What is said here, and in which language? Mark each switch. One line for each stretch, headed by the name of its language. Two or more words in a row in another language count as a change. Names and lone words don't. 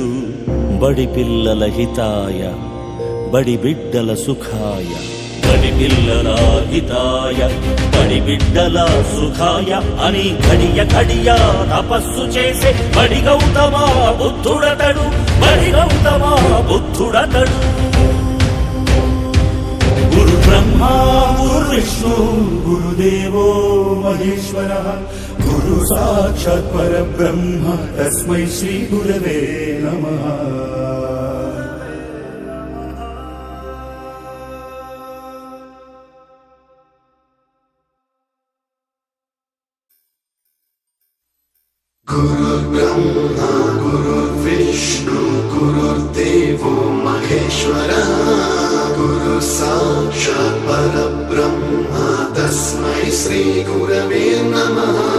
Telugu: బడి పిల్లల హితాయ బడి బిడ్డల సుఖాయ బడి పిల్లల హితాయ బడి బిడ్డల సుఖాయ అని ఘడియ ఘడియ తపస్సు చేసే బడి గౌతమ బుద్ధుడతడు బడి గౌతమ బుద్ధుడతడు.
Sanskrit: గురు బ్రహ్మా గురు విష్ణు గురుదేవో మహేశ్వరః గురు సాక్షాత్ పరబ్రహ్మ తస్మై శ్రీ గురవే నమః. गुरुर्ब्रह्मा गुरुर्विष्णु गुरुर्देवो महेश्वरः गुरु साक्षात् परब्रह्म तस्मै श्री गुरवे नमः.